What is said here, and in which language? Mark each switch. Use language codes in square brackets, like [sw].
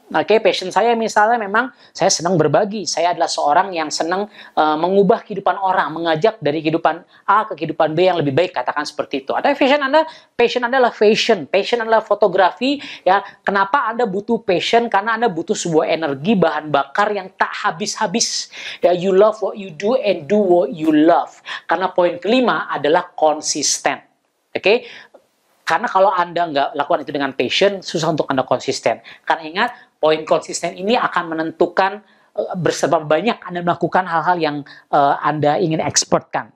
[id] Oke, passion saya misalnya memang saya senang berbagi. Saya adalah seorang yang senang mengubah kehidupan orang, mengajak dari kehidupan A ke kehidupan B yang lebih baik, katakan seperti itu. Ada passion Anda adalah passion adalah fotografi ya. Kenapa Anda butuh passion? Karena Anda butuh sebuah energi bahan bakar yang tak habis-habis. [en] Ya, you love what you do and do what you love. [id] Karena poin kelima adalah konsisten. Oke, karena kalau Anda nggak lakukan itu dengan passion, susah untuk Anda konsisten. Karena ingat, poin konsisten ini akan menentukan berapa banyak Anda melakukan hal-hal yang Anda ingin expertkan.